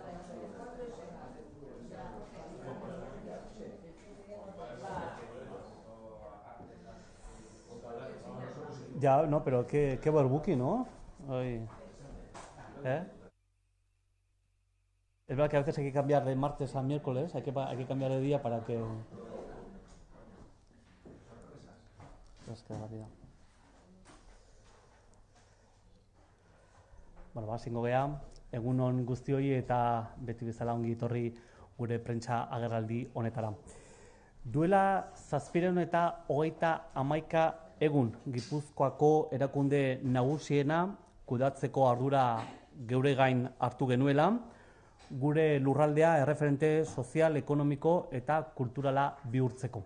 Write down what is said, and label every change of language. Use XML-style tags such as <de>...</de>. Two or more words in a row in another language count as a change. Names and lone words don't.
<es>Ya, no, pero qué overbooking, ¿no? Ay, ¿eh? Es verdad que a veces hay que cambiar de martes a miércoles, hay que cambiar de día para que... Es que la vida.</es> <eu>Bueno, zingo gea, egunon guztioi eta beti bezala ongi etorri gure prentsa agerraldi honetara. Duela zazpireun eta hogeita hamaika egun Gipuzkoako erakunde nagusiena kudatzeko ardura geure gain hartu genuela, gure lurraldea erreferente sozial, ekonomiko eta kulturala bihurtzeko.</eu>